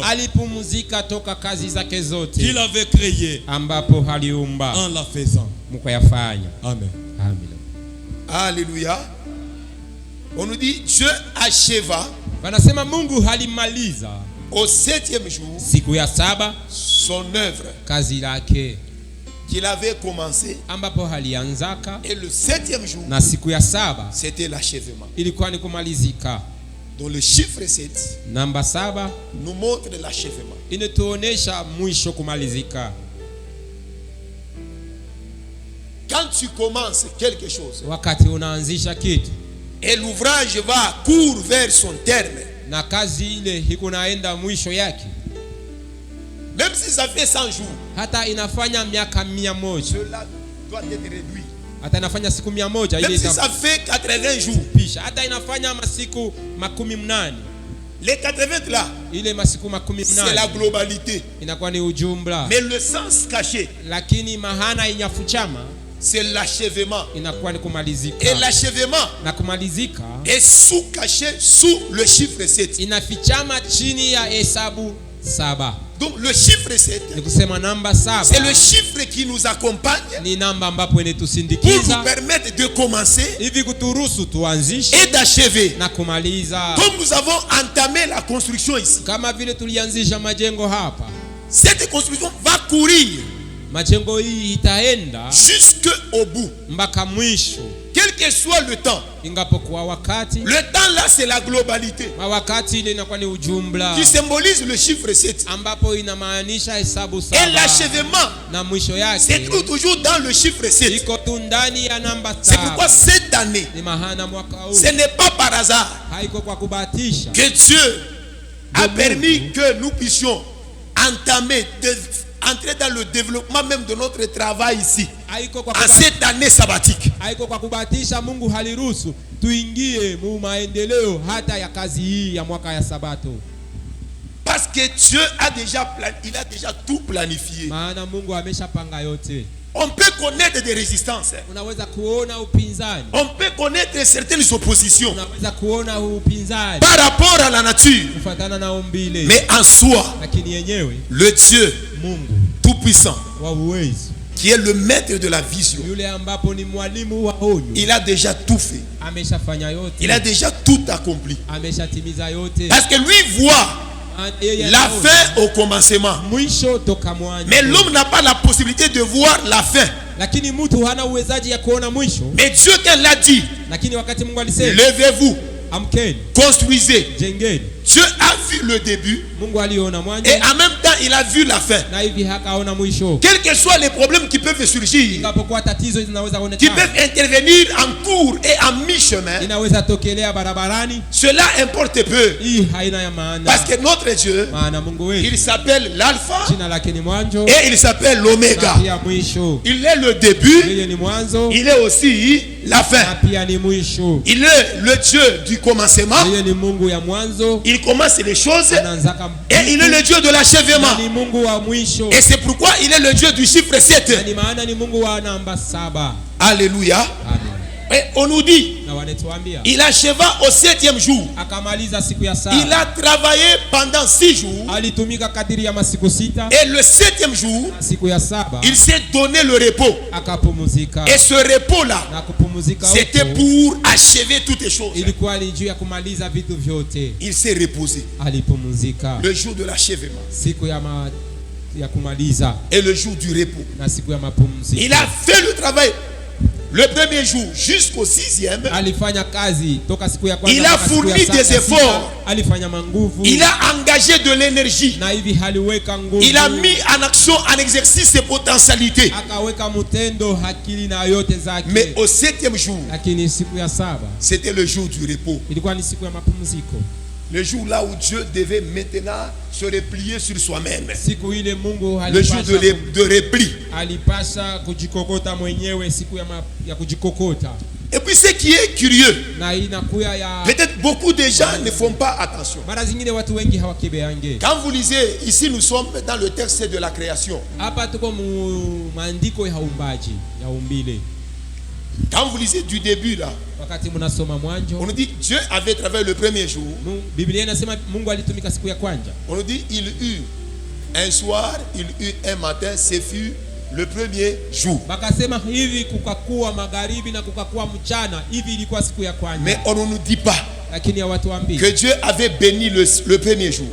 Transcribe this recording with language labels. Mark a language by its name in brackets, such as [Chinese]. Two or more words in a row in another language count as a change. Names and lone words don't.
[Swahili] alipumzika toka kazi zake zote [French] qu'il avait créée [Swahili] ambapo aliumba [French] en la faisant. [Swahili] mukayafanya. [French] Amen. [Swahili] Amina. [French] Alléluia. On nous dit Dieu acheva [Swahili] Wanasema Mungu halimaliza [French] au 7e jour [Swahili] siku ya 7 [French] son œuvre [Swahili] kazi lake [French] qu'il avait commencé. [Swahili] ambapo halianzaka, [French] Et le 7e jour, [Swahili] na siku ya 7 [French] c'était l'achèvement. [Swahili] ilikuwa ni kumalizika. [French] Donc le chiffre 7 [Swahili] Namba 7 [French] nous montre l'achèvement. [Swahili] inatuonesha mwisho, kumalizika. [French] Quand tu commences quelque chose [Swahili] Wakati unaanzisha kitu [French] et l'ouvrage va court vers son terme, [Swahili] na kazi ile ikunaenda mwisho yake, [French] même si ça fait 100 jours, [Swahili] hata inafanya miaka 100, [French] cela doit être réduit. [Swahili] hata inafanya siku 100, [French] Même [Swahili] ile [French] si ça fait 80 jours, [Swahili] itapisha, hata inafanya masiku 80, [French] les 80 là, [Swahili] ile masiku [French] c'est la 80 globalité. [Swahili] inakuwa ni ujumla, [French] Mais le sens caché, [Swahili] lakini mahana inyafuchama [French] c'est l'achèvement. [Swahili] inakuwa ni [French] Et [Swahili] kumalizika, [French] l'achèvement [Swahili] na kumalizika [French] est sous-caché sous le chiffre 7. [Swahili] inafichama chini ya hesabu 7. [French] Donc le chiffre 7, [Swahili] Ni kusema namba [French] c'est le 7 chiffre qui nous accompagne [Swahili] ni namba ambapo [French] pour nous [Swahili] inatusindikiza [French] permettre de commencer [Swahili] hivi kuturuhusu tuanzishe [French] et d'achever. [Swahili] na kumaliza, [French] Comme nous avons entamé la construction ici, [Swahili] kama vile tulianzisha majengo hapa. [French] cette construction va courir [Swahili] Majengo hii itaenda [French] jusqu'au bout, [Swahili] mpaka mwisho, [French] quel que soit le temps. [Swahili] ingapokuwa wakati [French] Le temps là, c'est la globalité [Swahili] wakati ile inakuwa ni ujumla [French] qui symbolise le chiffre 7. [Swahili] ambapo inamaanisha hesabu [French] Et [Swahili] 7 [French] l'achèvement [Swahili] na mwisho [French] se [Swahili] yake [French] trouve toujours dans le chiffre 7. [Swahili] iko tu ndani ya namba [French] C'est pourquoi [Swahili] 7. [French] cette année, [Swahili] Ni mahana mwaka huu [French] ce n'est pas par hasard [Swahili] haiko kwa kubahatisha [French] que Dieu a [Swahili] De [French] permis [Swahili] Mungu. [French] que nous puissions entamer, entrer dans le développement même de notre travail ici, [Swahili] haiko kwa [French] en cette année sabbatique. [Swahili] haiko kwa kubahatisha. Mungu haliruhusu tuingie mu maendeleo hata ya kazi hii ya mwaka ya Sabato, [French] Parce que Dieu a déjà il a déjà tout planifié. [Swahili] maana Mungu ameshapanga yote. [French] On peut connaître des résistances. [Swahili] unaweza kuona upinzani, [French] On peut connaître certaines oppositions [Swahili] unaweza kuona upinzani [French] par rapport à la nature. [Swahili] kufuatana na umbile, [French] Mais en soi, [Swahili] lakini yenyewe [French] le Dieu [Swahili] Mungu [French] Tout-Puissant, [Swahili] wa uwezo, [French] qui est le maître de la vision, [Swahili] yule ambapo ni mwalimu wa onyo, [French] il a déjà tout fait. [Swahili] ameshafanya yote, [French] Il a déjà tout accompli. [Swahili] ameshatimiza yote. [French] Parce que lui voit [Swahili] Yeye [French] la [Swahili] anaona [French] fin au commencement. [Swahili] mwisho toka mwanzo, [French] Mais l'homme n'a pas la possibilité de voir la fin. [Swahili] lakini mtu hana uwezaji ya kuona mwisho. [French] Mais Dieu, quand il l'a dit, [Swahili] Lakini wakati Mungu alisema [French] levez-vous, [Swahili] amkeni, [French] construisez. [Swahili] jengeni, [French] Dieu a vu le début [Swahili] Mungu aliona mwanzo [French] et en même temps, il a vu la fin. [Swahili] na hivi hakaona mwisho. [French] Quels que soient les problèmes qui peuvent surgir, [Swahili] Ingapokuwa tatizo zinaweza [French] qui [Swahili] kuonekana, [French] peuvent intervenir en cours et en mi-chemin, [Swahili] inaweza tokelea barabarani, [French] cela importe peu. [Swahili] hii haina ya maana, [French] Parce que notre Dieu, [Swahili] maana Mungu wetu [French] il s'appelle l'alpha [Swahili] jina lake ni mwanzo [French] et il s'appelle [Swahili] na [French] l'oméga. [Swahili] pia mwisho. [French] Il est le début, [Swahili] Yeye ni mwanzo [French] il est aussi la [Swahili] na [French] fin. [Swahili] pia ni mwisho. [French] Il est le Dieu du commencement. [Swahili] Yeye ni Mungu ya mwanzo, [French] Il commence les choses [Swahili] anaanzaka [French] et il est le Dieu de [Swahili] na [French] l'achèvement. [Swahili] ni Mungu wa mwisho, [French] Et c'est pourquoi il est le Dieu du chiffre [Swahili] na [French] 7. [Swahili] ni maana ni Mungu wa namba 7. [French] Alléluia. [Swahili] Amen. [French] Et on nous dit, [Swahili] Na wanatuambia [French] il acheva au 7e jour. [Swahili] akamaliza siku ya [French] Il [Swahili] saba, [French] a travaillé pendant 6 jours. [Swahili] alitumika kadiri ya masiku 6. [French] Et le 7e jour, [Swahili] Siku ya saba [French] il s'est donné le repos. [Swahili] akapumzika, [French] Et ce repos-là, [Swahili] na kupumzika [French] c'était [Swahili] huko [French] pour achever toutes les choses. [Swahili] ilikuwa ni juu ya kumaliza vitu vyote. [French] Il s'est reposé. [Swahili] Alipumzika [French] Le jour de l'achèvement [Swahili] siku ya kumaliza [French] et le jour du repos. [Swahili] na siku ya mapumziko. [French] Il a fait le travail le premier jour jusqu'au 6e. [Swahili] Alifanya kazi toka siku ya kwanza [French] Il a [Swahili] mpaka siku ya [French] fourni [Swahili] saba, [French] des efforts. [Swahili] alifanya manguvu [French] Il a engagé de l'énergie. [Swahili] na hivi haliweka nguvu, [French] Il a mis en action, en exercice ses potentialités. [Swahili] akaweka mtendo akili na yote zake. [French] Mais au 7e jour, [Swahili] Lakini siku ya saba [French] c'était le jour du repos. [Swahili] ilikuwa ni siku ya mapumziko, [French] Le jour là où Dieu devait maintenant se replier sur soi-même. [Swahili] siku ile Mungu [French] Le jour de repli. [Swahili] alipasha kujikokota mwenyewe, siku ya kujikokota. [French] Et puis ce qui est curieux, [Swahili] Na inakuya ya [French] peut-être beaucoup de gens ne font pas attention. [Swahili] mara zingine watu wengi hawakibeange. [French] Quand vous lisez, ici nous sommes dans le texte de la création. [Swahili] Hapa tuko mu maandiko ya uumbaji ya umbile. [French] Quand vous lisez du début là, [Swahili] Wakati mnasoma [French] on [Swahili] Mwanzo, [French] nous dit Dieu avait travaillé le premier jour. [Swahili] Biblia inasema Mungu alitumika siku ya kwanza. [French] On nous dit il eut un soir, il eut un matin, ce fut le premier jour. [Swahili] Bakasema hivi kukakuwa magharibi na kukakuwa mchana, hivi ilikuwa siku ya kwanza. [French] Mais on ne nous dit pas [Swahili] Lakini hawatuambii [French] que Dieu avait béni le premier jour.